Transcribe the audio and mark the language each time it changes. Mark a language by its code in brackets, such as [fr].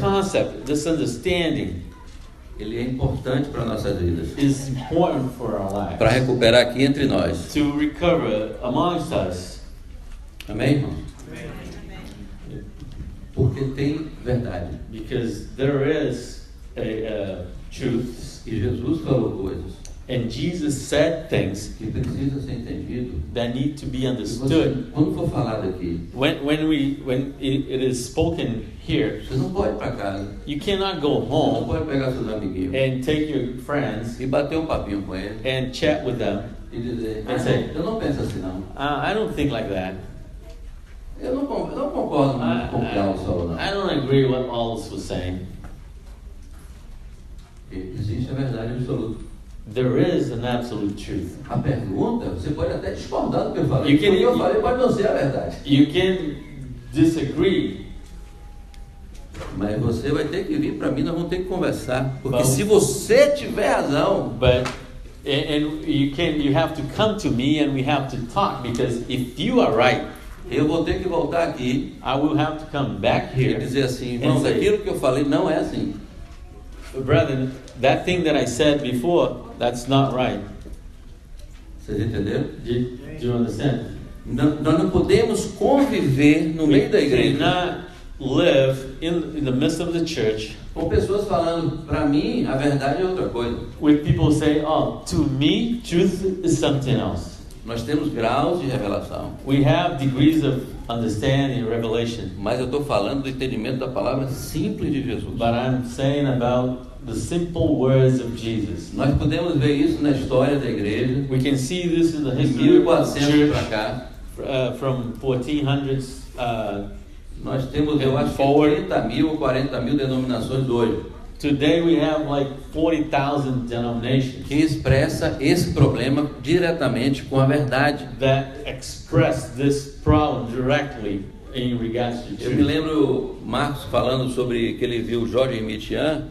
[en] concept, this understanding [pt] ele é importante para nossas vidas. [en] is important for our lives. [pt] Para recuperar aqui entre nós. [en] To recover amongst us. [pt] Amém, irmão? Porque tem verdade. [en] Because there is a truth. [pt] E Jesus falou coisas [en] And Jesus said things [pt] que precisam ser entendido. [en] that need to be [pt] E [en] understood. [pt] você, quando for falar daqui, [en] When it is spoken here, [pt] você não pode ir para casa. [en] you cannot go [pt] Você não [en] home [pt] pode pegar seus amiguinhos [en] and take your friends [pt] e bater um papinho com eles [en] and chat with them. [pt] e dizer, [en] And say, [pt] eu não penso assim não. [en] I don't think like that. [pt] Eu não concordo muito com o que Paulo falou não. [en] I don't agree with what Paulus was saying. [pt] Existe a verdade absoluta. [en] There is an absolute truth. [pt] A pergunta, você pode até discordar do que eu falei. [en] You can- [pt] O que eu falei pode não ser a verdade. [en] You can disagree, [pt] Mas você vai ter que vir para mim, nós vamos ter que conversar. Porque Vamos. se você tiver razão, [en] but And you have to come to me and we have to talk, because if you are right, [pt] Eu vou ter que voltar aqui [en] I will have to come back [pt] e [en] here [pt] dizer assim, irmãos, [en] and say, [pt] aquilo que eu falei não é assim. [en] brethren, that thing that I said before, that's not right. [pt] Vocês entenderam? [en] Do you understand? [pt] Nós não podemos conviver no meio da [en] We [pt] igreja [en] cannot live in the midst of the church [pt] com pessoas falando, para mim, a verdade é outra coisa. [en] with people saying, oh, to me, truth is something else. [pt] Nós temos graus de revelação, [en] We have degrees of understanding, revelation, [pt] mas eu estou falando do entendimento da palavra simples de Jesus. [en] but I'm saying about the simple words of Jesus. [pt] Nós podemos ver isso na história da igreja, [en] We can see this in the [pt] de [en] history of the [pt] 1400 para [en] church [pt] cá. [en] from 1400. [pt] Nós temos, eu acho que [en] Forward. [pt] 30 mil ou 40 mil denominações hoje, [en] Today we have like 40,000 denominations [pt] que expressa esse problema diretamente com a verdade. [en] that express this problem directly in regards to [pt] Eu me [en] truth. [pt] lembro Marcos falando sobre que ele viu Jorge Mitian